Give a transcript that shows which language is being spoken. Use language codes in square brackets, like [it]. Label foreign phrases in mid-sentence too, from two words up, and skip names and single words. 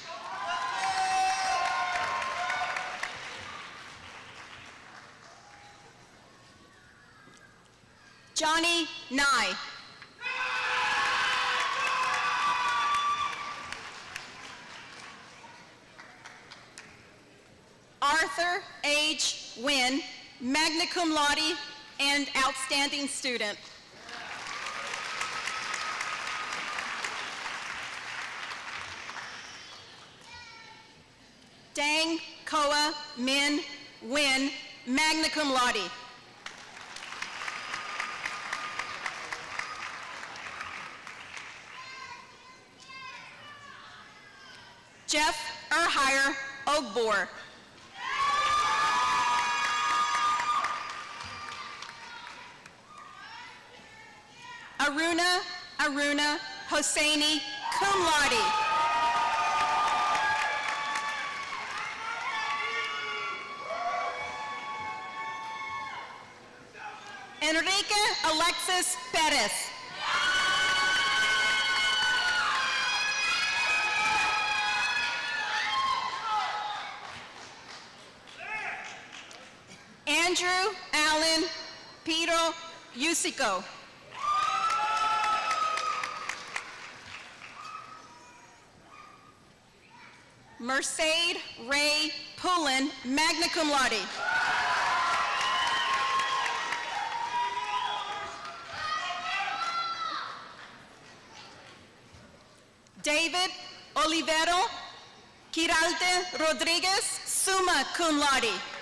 [en] Johnny Nye. Arthur H. win, [la] magna cum laude, [en] and outstanding student. Dang Koa Min Win, [la] magna cum laude. [en] Jeff Erhire Ogbor. Aruna Hosseini, [la] cum laude. [en] Enrique Alexis Perez. Andrew Allen Pedro Yusico. Mercedes Ray Pullen, [la] magna cum laude. [en] David Olivero Quiralte Rodriguez, [la] summa cum laude.